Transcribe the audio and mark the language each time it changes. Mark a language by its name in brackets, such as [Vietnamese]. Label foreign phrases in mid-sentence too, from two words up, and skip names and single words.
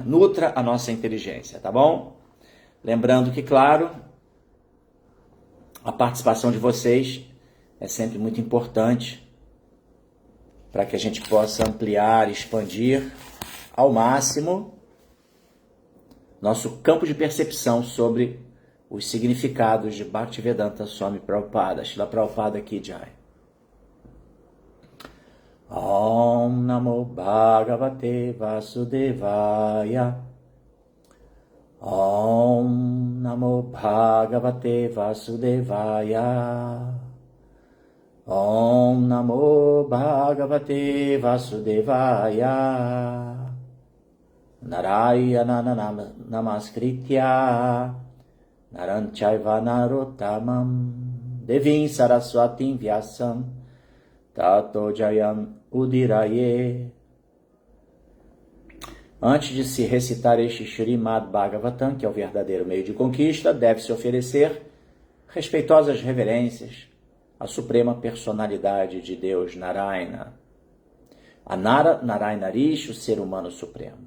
[Portuguese] Nutra a nossa inteligência, tá bom? Lembrando que, claro, a participação de vocês é sempre muito importante para que a gente possa ampliar, expandir ao máximo nosso campo de percepção sobre os significados de Bhaktivedanta Swami Prabhupada, Srila Prabhupada [Hindi] की जय. [Sanskrit] ॐ नमो भगवते वासुदेवाय. ॐ नमो भगवते वासुदेवाय. ॐ नमो भगवते वासुदेवाय. नारायणं नमस्कृत्य नरंचैव नरोत्तमम् देवीं सरस्वतीं व्यासं ततो जयम् उदीरये. [Portuguese] Antes de se recitar este Srimad Bhagavatam, que é o verdadeiro meio de conquista, deve-se oferecer respeitosas reverências à suprema personalidade de Deus Narayana, a Narayana Rishi, o ser humano supremo.